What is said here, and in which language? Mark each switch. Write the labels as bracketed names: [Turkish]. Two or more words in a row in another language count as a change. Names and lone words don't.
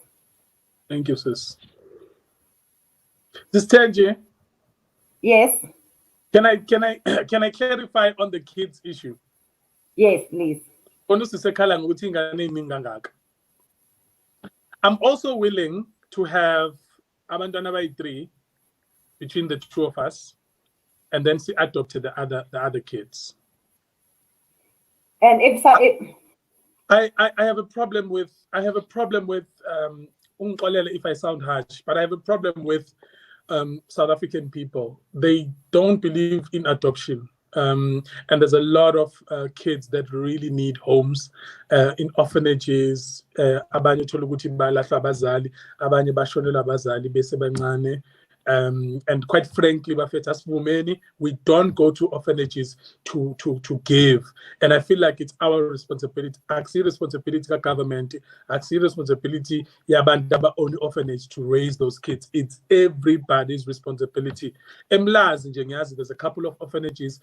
[English] Thank you, sis. This Thenjiwe, Yes. can I clarify on the kids issue? Yes, please. I'm also willing to have [Zulu] abantwana bayi-3 [English] between the two of us, and then she adopted the other kids. And if I have a problem with if I sound harsh, but I have a problem with South African people. They don't believe in adoption. And there's a lot of kids that really need homes in orphanages. [Zulu] Abanye uthola ukuthi balahla abazali, abanye bashonelwa abazali bese bancane. [English] And quite frankly, we don't go to orphanages to give. And I feel like it's our responsibility. I see responsibility of government. I see responsibility only orphanage to raise those kids. It's everybody's responsibility. There's a couple of orphanages.